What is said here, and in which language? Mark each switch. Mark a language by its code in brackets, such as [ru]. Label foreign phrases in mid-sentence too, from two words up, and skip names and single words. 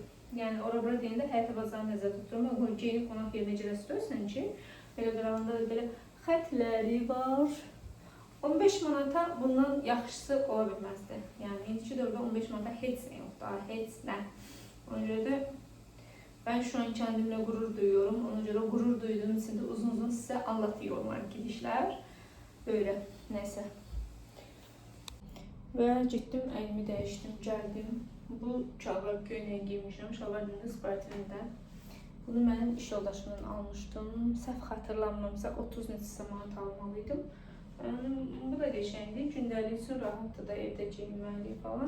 [az] Yəni ora-bura deyəndə həyata bazarını nəzərdə tuturum. Amma geyinib qonaq yerinə gedəsi döysən ki, belə qırağında belə xətləri var. 15 manata bundan yaxşısı ola bilməzdi. Yəni indiki dövrdə 15 manata heç nə yoxdur, heç nə. Ona görə də [tr] ben şu an kendimle gurur duyuyorum. [az] Ona görə [tr] gurur duyduğum için de uzun [az] sizə [tr] anlatıyorum arkadaşlar. Böyle, neyse. [az] Və getdim, əynimi dəyişdim, gəldim. Bu şalvar köynəyə giymişəm, şalvar dünü Spartilindən. Bunu mənim iş yoldaşımdan almışdım. Səhv xatırlamamsa 30 neçə manat almalıydım. Bu da qəşəngdir, gündəlik üçün rahatdır da evdə giyinməli falan.